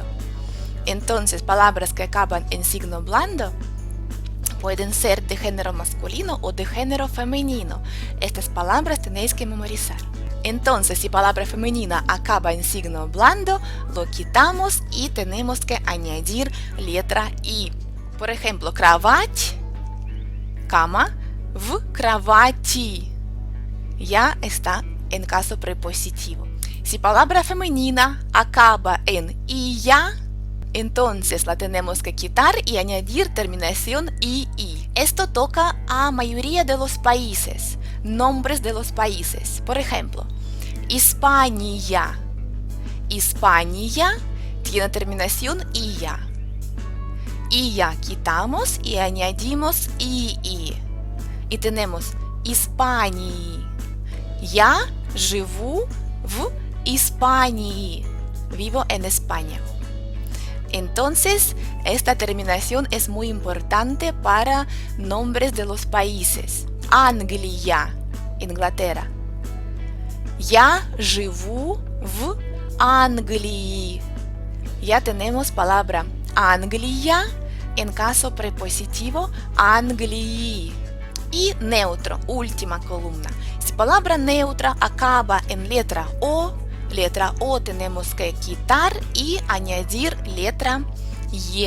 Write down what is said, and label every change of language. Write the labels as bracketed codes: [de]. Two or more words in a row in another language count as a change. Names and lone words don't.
[es] Entonces, palabras que acaban en signo blando pueden ser de género masculino o de género femenino. Estas palabras tenéis que memorizar. Entonces, si palabra femenina acaba en signo blando, lo quitamos y tenemos que añadir letra I. Por ejemplo, [ru] кровать, cama, в кровати. [es] Ya está en caso prepositivo. Si palabra femenina acaba en iya, entonces la tenemos que quitar y añadir terminación ii. Esto toca a mayoría de los países, nombres de los países. Por ejemplo, Испания. Испания tiene terminación iya. Iya quitamos y añadimos ii. Y tenemos [ru] Испании. Я живу в Испании. [es] Vivo en España. Entonces, esta terminación es muy importante para nombres de los países. Англия, Inglaterra. [ru] Я живу в Англии. [es] Ya tenemos palabra Anglia en caso prepositivo, Anglii. Y neutro, última columna. Si palabra neutra acaba en letra O tenemos que quitar y añadir letra Е.